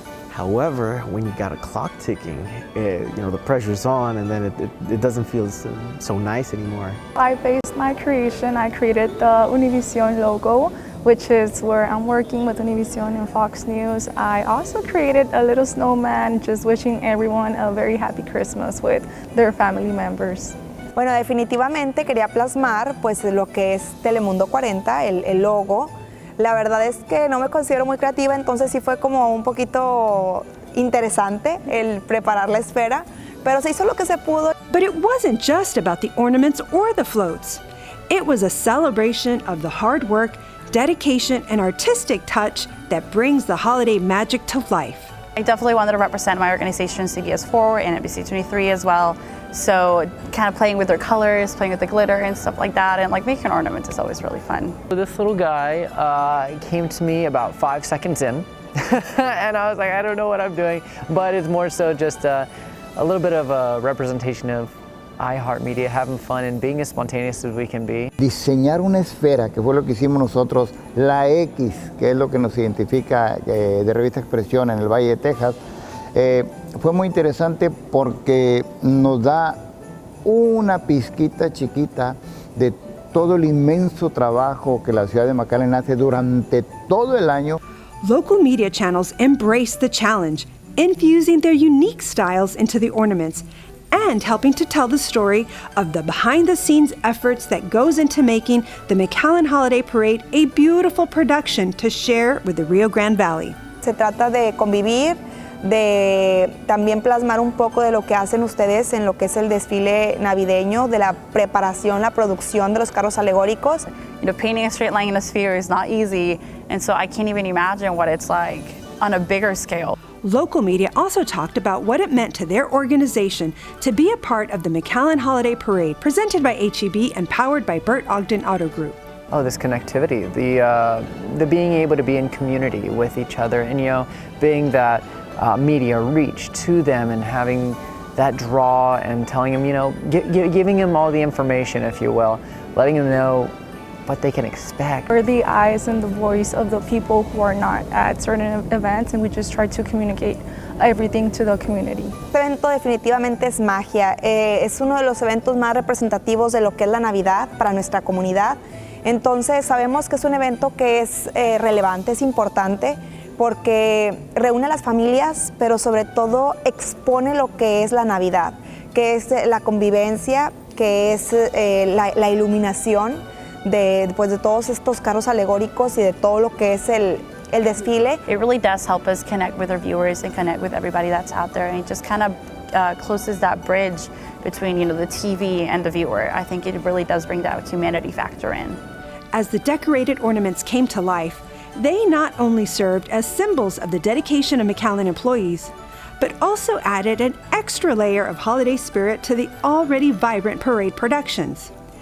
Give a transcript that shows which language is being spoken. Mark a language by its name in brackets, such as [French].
[English] However, when you got a clock ticking, the pressure's on, and then it doesn't feel so nice anymore. I based my creation. I created the Univision logo, which is where I'm working with Univision and Fox News. I also created a little snowman, just wishing everyone a very happy Christmas with their family members. [Spanish] Bueno, definitivamente quería plasmar pues lo que es Telemundo 40, el logo. La verdad es que no me considero muy creativa, entonces sí fue como un poquito interesante el preparar la esfera, pero se hizo lo que se pudo. [English] But it wasn't just about the ornaments or the floats. It was a celebration of the hard work, dedication, and artistic touch that brings the holiday magic to life. I definitely wanted to represent my organization, CBS4 and NBC 23 as well. So kind of playing with their colors, playing with the glitter and stuff like that, and like making ornaments is always really fun. This little guy came to me about 5 seconds in, and I was like, I don't know what I'm doing, but it's more so just a little bit of a representation of iHeartMedia, having fun and being as spontaneous as we can be. [Spanish] Diseñar una esfera, que fue lo que hicimos nosotros, la X, que es lo que nos identifica de Revista Expresión en el Valle de Texas, fue muy interesante porque nos da una pizquita chiquita de todo el inmenso trabajo que la ciudad de McAllen hace durante todo el año. [English] Local media channels embraced the challenge, infusing their unique styles into the ornaments and helping to tell the story of the behind-the-scenes efforts that goes into making the McAllen Holiday Parade a beautiful production to share with the Rio Grande Valley. [Spanish] Se trata de convivir, de también plasmar un poco de lo que hacen ustedes en lo que es el desfile navideño, de la preparación, la producción de los carros alegóricos. [English] You know, painting a straight line in a sphere is not easy, and so I can't even imagine what it's like on a bigger scale. Local media also talked about what it meant to their organization to be a part of the McAllen Holiday Parade, presented by HEB and powered by Bert Ogden Auto Group. Oh, this connectivity, the being able to be in community with each other, and being that media reach to them and having that draw and telling them, giving them all the information, if you will, letting them know what they can expect. We're the eyes and the voice of the people who are not at certain events, and we just try to communicate everything to the community. [Spanish] Este evento definitivamente es magia. Es uno de los eventos más representativos de lo que es la Navidad para nuestra comunidad. Entonces sabemos que es un evento que es relevante, es importante, porque reúne a las familias, pero sobre todo expone lo que es la Navidad, que es la convivencia, que es la iluminación de todos estos carros alegóricos y de todo lo que es el desfile. [English] It really does help us connect with our viewers and connect with everybody that's out there, and it just kind of closes that bridge between the TV and the viewer. I think it really does bring that humanity factor in. As the decorated ornaments came to life, they not only served as symbols of the dedication of McAllen employees, but also added an extra layer of holiday spirit to the already vibrant parade productions.